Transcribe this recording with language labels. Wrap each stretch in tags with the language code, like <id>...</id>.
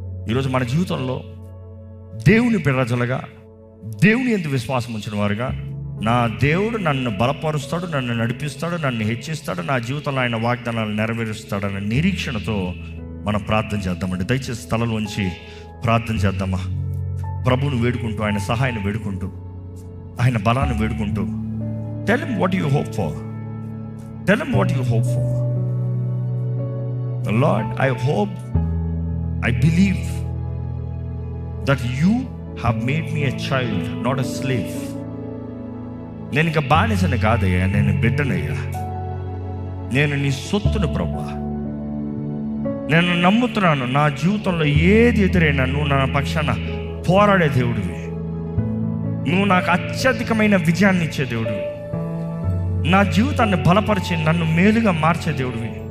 <te>ఈరోజు మన జీవితంలో దేవుని ప్రజలుగా, దేవుని యందు విశ్వాసం ఉంచిన వారుగా, నా దేవుడు నన్ను బలపరుస్తాడు, నన్ను నడిపిస్తాడు, నన్ను హెచ్చిస్తాడు, నా జీవితంలో ఆయన వాగ్దానాలు నెరవేరుస్తాడన్న నిరీక్షణతో మనం ప్రార్థన చేద్దామండి. దయచేసి స్థలంలోంచి ప్రార్థన చేద్దామా? ప్రభువును వేడుకుంటూ, ఆయన సహాయాన్ని వేడుకుంటూ, ఆయన బలాన్ని వేడుకుంటూ,</te> <en>Tell him what you hope for. Tell him what you hope for. Lord, I hope, I believe that you have made me a child, not a slave.</en> <te>నేను ఇక బానిసని కాదయ్యా, నేను బిడ్డనయ్యా, నేను నీ సొత్తును ప్రభువా. నేను నమ్ముతున్నాను, నా జీవితంలో ఏది ఎదురైనా నువ్వు నా పక్షాన పోరాడే దేవుడివి. నువ్వు నాకు అత్యధికమైన విజయాన్ని ఇచ్చే దేవుడివి, నా జీవితాన్ని బలపరిచి నన్ను మేలుగా మార్చే దేవుడివి.</te>